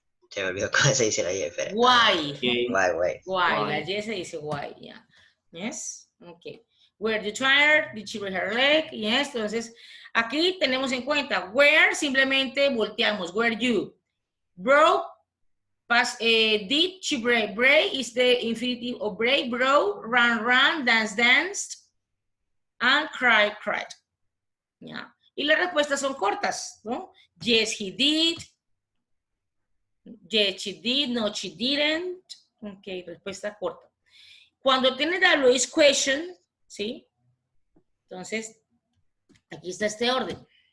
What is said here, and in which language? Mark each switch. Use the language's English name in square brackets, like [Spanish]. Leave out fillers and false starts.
[Spanish] Se me olvidó cómo se dice la Y. Espera. [English] Why. Why. [Spanish] La Y se dice [English] why, yeah. Yes, okay. Were you tired? Did she break her leg? [Spanish] Yes, entonces aquí tenemos en cuenta where, simplemente volteamos. [English] Were you? Broke, did she break? Break is the infinitive of break. Broke, run, danced, and cried. Yeah. [Spanish] Y las respuestas son cortas, ¿no? [English] Yes, he did. Yes, she did. No, she didn't. Ok, [Spanish] respuesta corta. Cuando tienes la Louise question, ¿sí? Entonces, aquí está este orden.